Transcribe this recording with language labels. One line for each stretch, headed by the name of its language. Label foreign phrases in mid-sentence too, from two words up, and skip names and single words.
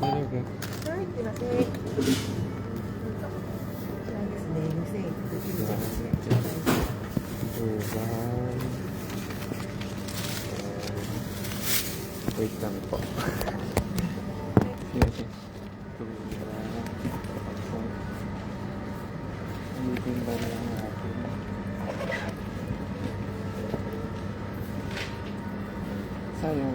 Japanese: はい、すいません。こちらですね、2190円ですね。
Filipino: Dubai. Wait lang po. Sige. Dubai. Ulitin ba na lang natin? Sayang.